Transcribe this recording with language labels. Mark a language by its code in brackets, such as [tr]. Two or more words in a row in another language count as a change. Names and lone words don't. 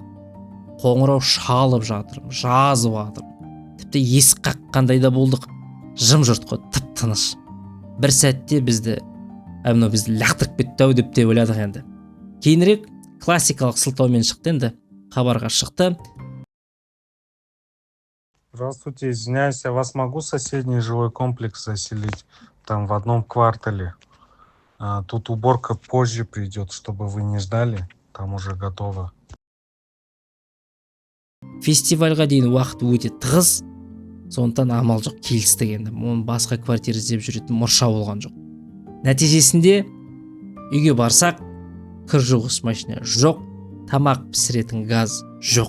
[kk] Қоңырау шалып жатырмын, жазып жатырмын. Тіпті есік қаққандай да болдық. Жым-жырт қой, тып-тыныш. Бір сәтте бізді мынау бізді лақтырып кетті ау деп те ойладық енді. Кейінірек классикалық сылтаумен шықты енді, хабарға шықты. [ru] Здравствуйте, извиняюсь, я вас могу соседний жилой комплекс заселить там в одном квартале? Тут уборка позже придет, чтобы вы не ждали, там уже готово. [kk] Фестивальға дейін уақыт өте тығыз, сондықтан амал жоқ, келістік енді. Оның басқа квартира іздеп жүретін мұрша болған жоқ. Нәтижесінде үйге барсақ, кір жуғыш машина жоқ, тамақ пісіретін газ жоқ.